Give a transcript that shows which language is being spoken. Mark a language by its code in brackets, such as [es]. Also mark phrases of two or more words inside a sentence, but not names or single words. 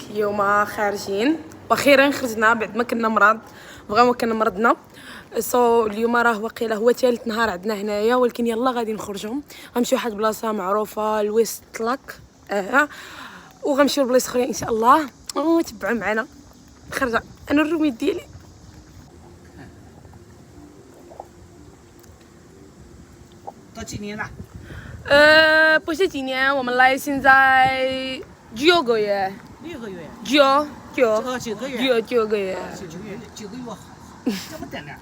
[ar] اليوم خارجين واخيرا خرجنا بعد ما كنا مرض، بغاو كنا مرضنا. اليوم راه واقيلا هو ثالث نهار عندنا هنايا، ولكن يلا غادي نخرجوا غنمشيو لواحد البلاصه معروفه الويست لاك وغنمشيو لبلايص اخرين ان شاء الله. تبعوا معنا خرجه. انا الروميد ديالي [zh] 不是几年，我们来现在9个月，9个月，这么点点，